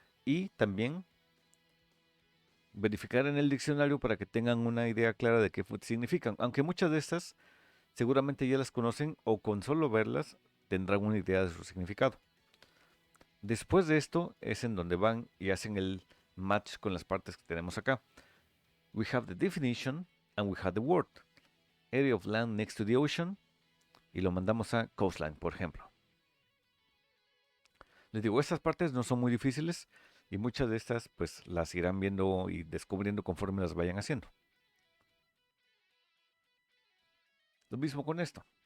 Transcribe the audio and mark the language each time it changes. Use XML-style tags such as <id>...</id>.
<es>Y también verificar en el diccionario para que tengan una idea clara de qué significan. Aunque muchas de estas seguramente ya las conocen o con solo verlas tendrán una idea de su significado. Después de esto es en donde van y hacen el match con las partes que tenemos acá.</es> <en>We have the definition and we have the word. Area of land next to the ocean.</en> <es>Y lo mandamos a coastline, por ejemplo. Les digo, estas partes no son muy difíciles y muchas de estas pues las irán viendo y descubriendo conforme las vayan haciendo. Lo mismo con esto.</es>